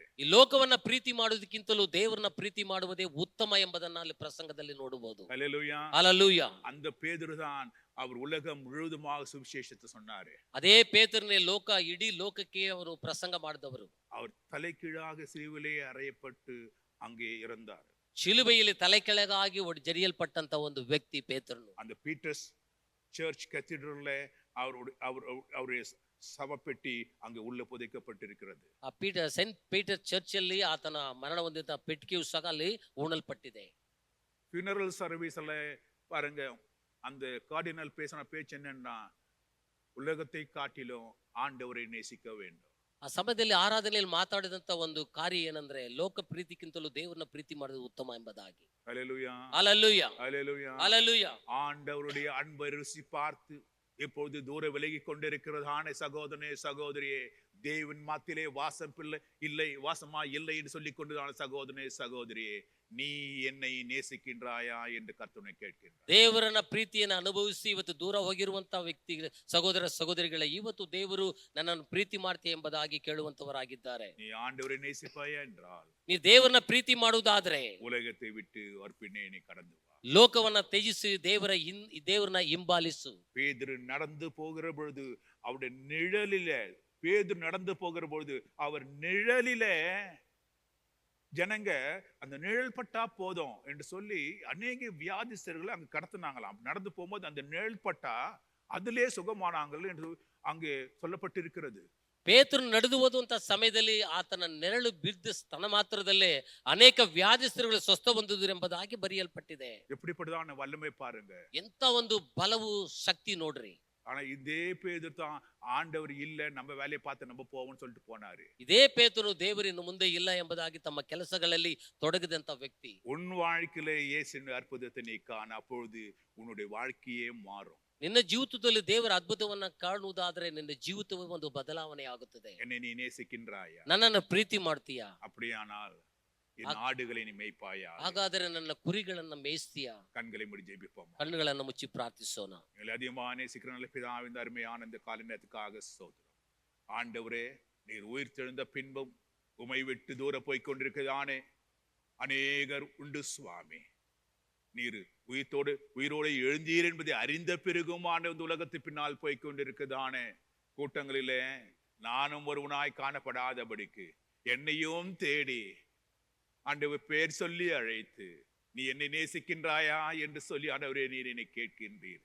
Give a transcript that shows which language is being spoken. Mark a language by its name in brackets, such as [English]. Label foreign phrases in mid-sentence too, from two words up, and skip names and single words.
[Kannada] ಈ ಲೋಕವನ್ನ ಪ್ರೀತಿ ಮಾಡುವುದಕ್ಕಿಂತಲೂ ದೇವರನ್ನ ಪ್ರೀತಿ ಮಾಡುವುದೇ ಉತ್ತಮ ಎಂಬುದನ್ನ ಅಲ್ಲಿ ಪ್ರಸಂಗದಲ್ಲಿ ನೋಡಬಹುದು. ஹalleluya ಹalleluya. [Tamil] அந்த பேதுரு தான் அவர் உலகம் முழுவதுமாக சுவிசேஷத்தை சொன்னாரு. [Kannada] ಅದೇ ಪೇತ್ರನೇ ಇಡೀ ಲೋಕಕ್ಕೆ ಅವರು ಪ್ರಸಂಗ ಮಾಡಿದವರು. [Tamil] அவர் தலைகீழாக சிலுவிலே அறையப்பட்டு அங்கே இறந்தார். [Kannada] ಶಿಲುಬೆಯಲ್ಲಿ ತಲೆ ಕೆಳಗಾಗಿ ಜರಿಯಲ್ಪಟ್ಟಂತ ಒಂದು ವ್ಯಕ್ತಿ ಪೇತ್ರನು. [Tamil] அந்த பீட்டர்ஸ் சர்ச் கத்தீட்ரல்ல அவருடைய சவப்பெட்டி அங்கே உள்ள புதைக்கப்பட்டிருக்கிறது. [Kannada] ಆ ಸೆಂಟ್ ಪೀಟರ್ ಚರ್ಚ್ ಅಲ್ಲಿ ಆತನ ಮರಣ ಹೊಂದಿದ ಪೆಟ್ಟಿಗೆಯು ಸಹ ಅಲ್ಲಿ ಹೂಣಲ್ಪಟ್ಟಿದೆ. [English] funeral serviceல [Tamil] பாருங்க, அந்த கார்டினல் பேசின பேச்சு என்னன்னா, உலகத்தை காட்டிலும் ஆண்டவரை நேசிக்க வேண்டும். [Kannada] ಆ ಸಮಯದಲ್ಲಿ ಆರಾಧನೆಯಲ್ಲಿ ಮಾತಾಡಿದಂತ ಒಂದು ಕಾರ್ಯ ಏನಂದ್ರೆ, ಲೋಕ ಪ್ರೀತಿಗಿಂತಲೂ ದೇವರನ್ನ ಪ್ರೀತಿ ಮಾಡೋದು ಉತ್ತಮ ಎಂಬುದಾಗಿ. ஹalleluya ஹalleluya ஹalleluya ஹalleluya. [Tamil] ஆண்டவருடைய அன்பை ருசி பார்த்து இப்பொழுது தூர விலகி கொண்டிருக்கிறதான சகோதரனே சகோதரியே, தேவன் மாத்திலே வாசமா இல்லை என்று சொல்லிக் கொண்டுதான சகோதரனே சகோதரியே, நீ என்னை நேசிக்கின்றாயா என்று கர்த்தனை கேட்கின்றார். [Kannada] ದೇವರನ್ನ ಪ್ರೀತಿಯನ್ನು ಅನುಭವಿಸಿ ಇವತ್ತು ದೂರ ಹೋಗಿರುವಂತ ವ್ಯಕ್ತಿ ಸಹೋದರ ಸಹೋದರಿಗಳೇ, ಇವತ್ತು ದೇವರು ನನ್ನನ್ನು ಪ್ರೀತಿ ಮಾಡ್ತೀಯ ಎಂಬುದಾಗಿ ಕೇಳುವಂತವರಾಗಿದ್ದಾರೆ. [Tamil] நீ ஆண்டவரை நேசிப்பாயா என்றால், [Kannada] ನೀ ದೇವರನ್ನ ಪ್ರೀತಿ ಮಾಡುವುದಾದ್ರೆ [Tamil] உலகத்தை விட்டு பின்னே நீ கடந்து வா. [Kannada] ಲೋಕವನ್ನ ತ್ಯಜಿಸಿ ದೇವರನ್ನ ಹಿಂಬಾಲಿಸು. [Tamil] பேதுரு நடந்து போகிற பொழுது அவருடைய நிழலிலே, பேதுரு நடந்து போகிற பொழுது அவர் நிழலிலே ஜனங்க அந்த நிழல் பட்டா போதும் என்று சொல்லி அநேக வியாதிஸ்தர்களை அங்க கடத்தினாங்களாம். நடந்து போகும்போது அந்த நிழல் பட்டா அதிலே சுகமானாங்கள் என்று அங்கே சொல்லப்பட்டிருக்கிறது. [Kannada] ಪೇತ್ರನು ನಡೆದು ಹೋದಂತ ಸಮಯದಲ್ಲಿ ಆತನ ನೆರಳು ಬಿದ್ದ ಸ್ತನ ಮಾತ್ರದಲ್ಲೇ ಅನೇಕ ವ್ಯಾಧಿಸ್ತರುಗಳು ಸ್ವಸ್ಥ ಹೊಂದಿದ್ರು ಎಂಬುದಾಗಿ ಬರೆಯಲ್ಪಟ್ಟಿದೆ. [Tamil] எப்படிப்பட்டதான வல்லமை பாருங்க. [Kannada] ಎಂತ ಒಂದು ಬಲವು ಶಕ್ತಿ ನೋಡ್ರಿ. [Tamil] ஆனா இதே பேதுரு தான் ஆண்டவர் இல்ல, நம்ம வேலையை பார்த்து நம்ம போவோம்னு சொல்லிட்டு போனாரு. [Kannada] ಇದೇ ಪೇತ್ರನು ದೇವರಿನ್ನು ಮುಂದೆ ಇಲ್ಲ ಎಂಬುದಾಗಿ ತಮ್ಮ ಕೆಲಸಗಳಲ್ಲಿ ತೊಡಗಿದಂತ ವ್ಯಕ್ತಿ. [Tamil] உன் வாழ்க்கையில இயேசுவின் அற்புதத்தை நீ காண, அப்பொழுது உன்னுடைய வாழ்க்கையே மாறும். [Kannada] ನಿನ್ನ ಜೀವಿತದಲ್ಲಿ ದೇವರ ಅದ್ಭುತವನ್ನ ಕಾಣುವುದಾದ್ರೆ ನಿನ್ನ ಜೀವಿತವೇ ಒಂದು ಬದಲಾವಣೆ ಆಗುತ್ತದೆ. [Tamil] என்னை நீ நேசிக்கின்றாயா? [Kannada] ನನ್ನನ್ನು ಪ್ರೀತಿ ಮಾಡ್ತೀಯಾ? [Tamil] அப்படியானால் என் ஆடுகளை நீ மேய்ப்பாயா? [Kannada] ಹಾಗಾದರೆ ನನ್ನ ಕುರಿಗಳನ್ನ ಮೇಯಿಸ್ತೀಯಾ? [Tamil] கண்களை மூடி ஜெபிப்போம். [Kannada] ಕಣ್ಣುಗಳನ್ನು ಮುಚ್ಚಿ ಪ್ರಾರ್ಥಿಸೋಣ. [Tamil] எங்களை அதிகமாக நேசிக்கிற நல்ல பிதாவின் இந்த அருமையான இந்த காலை நேரத்துக்காக ஸ்தோத்திரம். ஆண்டவரே, நீர் உயிர்த்தெழுந்த பின்பும் உமை விட்டு தூர போய் கொண்டிருக்கிறதானே அநேகர் உண்டு சுவாமி. நீர் உயிரோடு எழுந்தீர் என்பதை அறிந்த பிறகும் ஆண்டு இந்த உலகத்து பின்னால் போய் கொண்டிருக்கிறதானே கூட்டங்களிலே நானும் ஒருவனாய் காணப்படாதபடிக்கு என்னையும் தேடி ஆண்டவர் பேர் சொல்லி அழைத்து நீ என்னை நேசிக்கின்றாயா என்று சொல்லி ஆண்டவரே நீர் என்னை கேட்கின்றீர்.